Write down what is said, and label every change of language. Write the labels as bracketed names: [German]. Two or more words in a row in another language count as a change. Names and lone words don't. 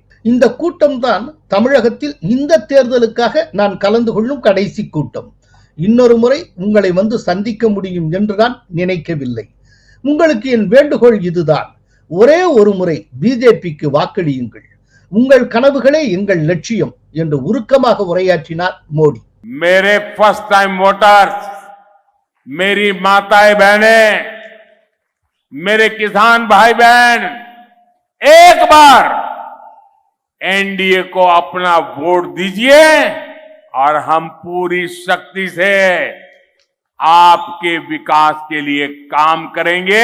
[Tamil] இந்த கூட்டம் தான் தமிழகத்தில் இந்த தேர்தலுக்காக நான் கலந்து கொள்ளும் கடைசி கூட்டம். இன்னொரு முறை உங்களை வந்து சந்திக்க முடியும் என்று நான் நினைக்கவில்லை. உங்களுக்கு என் வேண்டுகோள் இதுதான். ஒரே ஒரு முறை பிஜேபிக்கு வாக்களியுங்கள். உங்கள் கனவுகளே எங்கள் லட்சியம் என்று உருக்கமாக உரையாற்றினார் மோடி. [Hindi] मेरे [English] first time voters, [Hindi] मेरी माताएं बहनें, मेरे किसान भाई बहन, एक बार एनडीए को अपना वोट दीजिए और हम पूरी शक्ति से आपके विकास के लिए काम करेंगे।